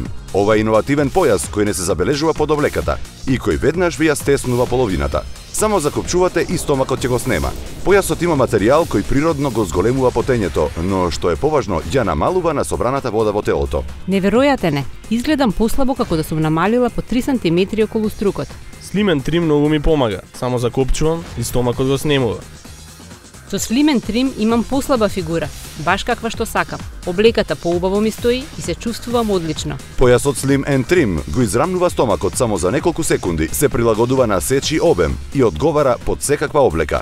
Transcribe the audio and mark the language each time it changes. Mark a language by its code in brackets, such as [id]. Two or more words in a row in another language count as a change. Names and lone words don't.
[mk] Ова е иновативен појас кој не се забележува под облеката и кој веднаш ви ја стеснува половината. Само закопчувате и стомакот ќе го снема. Појасот има материјал кој природно го зголемува потењето, но што е поважно, ја намалува на собраната вода во телото. Неверојатен е. Изгледам послабо како да сум намалила по 3 см околу струкот. Slim and Trim многу ми помага. Само закопчувам и стомакот го снемува. Со Slim and Trim имам послаба фигура, баш каква што сакам. Облеката поубаво ми стои и се чувствувам одлично. Појасот Slim and Trim го израмнува стомакот само за неколку секунди, се прилагодува на сечи обем и одговара под секаква облека.